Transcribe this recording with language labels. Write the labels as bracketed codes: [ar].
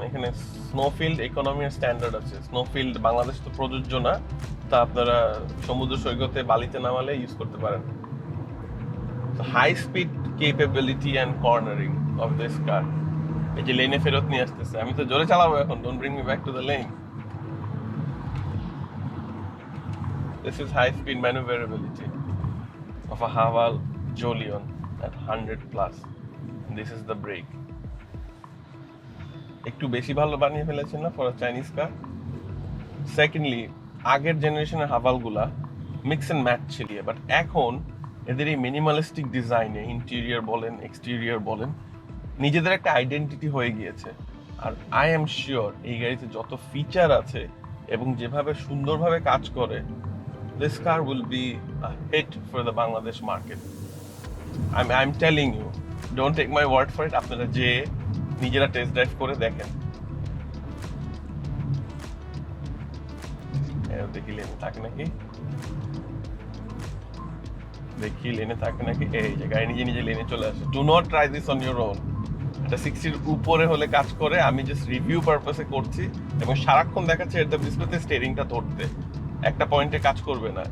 [bn] এখানে স্নোফিল্ড, ইকোনমি আর স্ট্যান্ডার্ড আছে। স্নোফিল্ড বাংলাদেশ তো প্রযোজ্য না, তা আপনারা সমুদ্র সৈকতে বালিতে নামালে ইউজ করতে পারেন। [en] High speed capability and cornering of this car. [bn] এই যে লেনে ফেরত নিয়ে আসতেছে, আমি তো জোরে চালাবো এখন, [en] Don't bring me back to the lane. This is high speed maneuverability of a Haval Jolion at 100 plus. This is the brake. [bn] একটু বেশি ভালো বানিয়ে ফেলেছেন না [en] For a Chinese car. [bn] Secondly, আগের জেনারেশনের হাভালগুলা মিক্স এন্ড ম্যাচ ছিল, বাট এখন এদের এই মিনিমালিস্টিক ডিজাইনে ইন্টেরিয়র বলেন এক্সটেরিয়র বলেন, নিজেদের একটা আইডেন্টিটি হয়ে গিয়েছে। আর আই এম শিওর এই গাড়িতে যত ফিচার আছে এবং যেভাবে সুন্দরভাবে কাজ করে, [en] this car will be a hit for the Bangladesh market. I'm telling you, don't take my word for it. [bn] আপনারা যে নিজেরা টেস্ট ড্রাইভ করে দেখেন। দেখি লেনে থাকে নাকি, দেখি লেনে থাকে নাকি। এই যে গাড়ি নিজে নিজে লেনে চলে আসে। [en] Do not try this on your own. [bn] এটা 60-র উপরে হলে কাজ করে, আমি জাস্ট রিভিউ পারপাসে করছি, এবং সারাক্ষণ দেখাচ্ছে এর দ্য ডিসপ্লেতে স্টিয়ারিংটা ধরতে, একটা পয়েন্টে কাজ করবে না।